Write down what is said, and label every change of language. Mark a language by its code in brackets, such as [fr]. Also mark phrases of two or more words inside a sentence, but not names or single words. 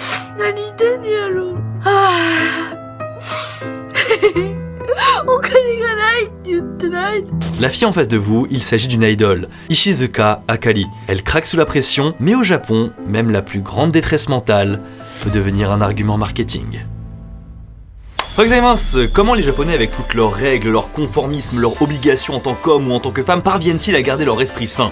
[ja] 何してんねやろ。はぁ。お金がないって言ってない。 [fr] La fille en face de vous, il s'agit d'une idole, Ishizuka Akari. Elle craque sous la pression, mais au Japon, même la plus grande détresse mentale peut devenir un argument marketing. Comment les Japonais, avec toutes leurs règles, leur conformisme, leurs obligations en tant qu'homme ou en tant que femme, parviennent-ils à garder leur esprit sain?